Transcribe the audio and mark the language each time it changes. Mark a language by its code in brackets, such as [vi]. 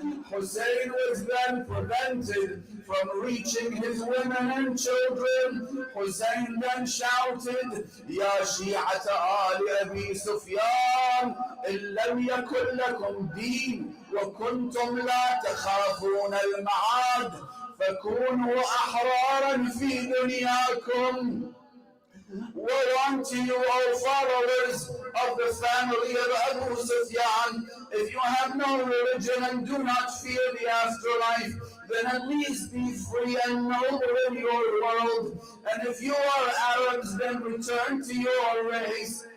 [en] Hussein was then prevented from reaching his women and children. Hussein then shouted, [ar] يا شيعة آل أبي سفيان إن لم يكن لكم دين وكنتم لا تخافون المعاد فكونوا أحرارا في دنياكم. [en] Woe unto you, O followers of the family of Abu Sufyan, if you have no religion and do not fear the afterlife, then at least be free and noble in your world. And if you are Arabs, then return to your race.